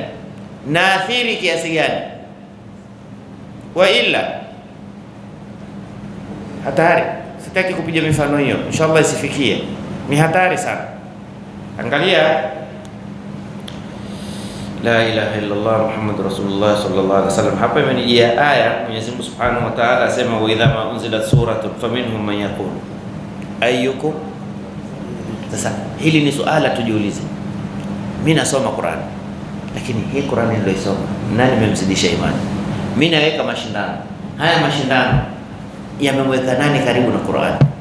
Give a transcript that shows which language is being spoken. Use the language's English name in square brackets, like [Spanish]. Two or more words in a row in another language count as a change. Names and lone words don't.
[Swahili] Naathiri kiasi gani? [Arabic] وإلا [Swahili] hatari. Sitaki kupiga mifano hiyo. Inshallah isifikie. Ni hatari sana. Angalia, [Arabic] لا إله إلا الله محمد رسول الله صلى الله عليه وسلم. [Swahili] Hapa imenijia aya, Mwenyezi Mungu [Arabic] سبحانه وتعالى [Swahili] asema, [Arabic] وإذا ما أنزلت سورة فمنهم من يقول أيكم. [Swahili] Sasa hili ni suala tujiulize. Mimi nasoma Qur'an, lakini hii Qur'an niliyoisoma nani memzidisha imani? Mimi naweka mashindano. Haya mashindano yamemweka nani karibu na Qur'an?